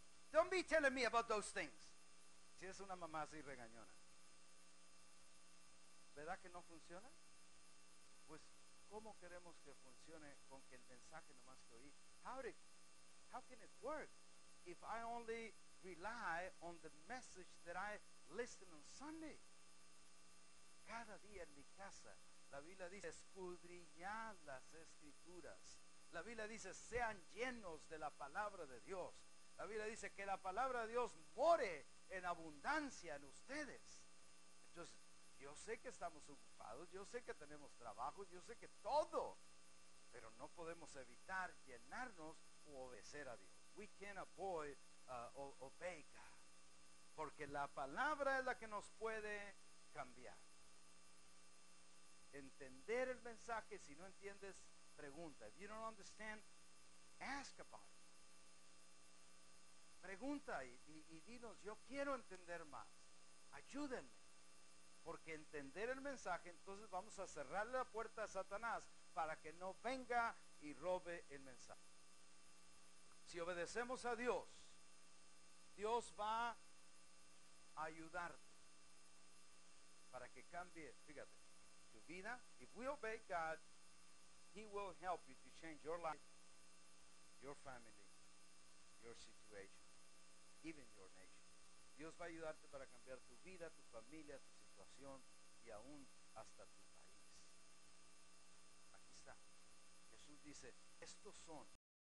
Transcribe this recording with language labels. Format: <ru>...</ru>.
<en>Don't be telling me about those things.</en> <es>Si es una mamá así regañona, ¿verdad que no funciona? Pues, ¿cómo queremos que funcione con que el mensaje nomás que oí?</es> <en>How can it work if I only rely on the message that I listen on Sunday?</en> <es>Cada día en mi casa, la Biblia dice, escudriñad las escrituras. La Biblia dice, sean llenos de la palabra de Dios. La Biblia dice que la palabra de Dios more en abundancia en ustedes. Entonces, yo sé que estamos ocupados, yo sé que tenemos trabajo, yo sé que todo, pero no podemos evitar llenarnos o obedecer a Dios.</es> <en>We can't avoid obey God,</en> <es>porque la palabra es la que nos puede cambiar. Entender el mensaje, si no entiendes, pregunta.</es> <en>If you don't understand, ask about it.</en> <es>Pregunta y dinos, yo quiero entender más. Ayúdenme. Porque entender el mensaje, entonces vamos a cerrarle la puerta a Satanás para que no venga y robe el mensaje. Si obedecemos a Dios, Dios va a ayudarte para que cambie, fíjate, tu vida.</es> <en>If we obey God, He will help you to change your life, your family, your situation, even your nation.</en> <es>Dios va a ayudarte para cambiar tu vida, tu familia, tu situación y aún hasta tu país. Aquí está. Jesús dice, estos son</es>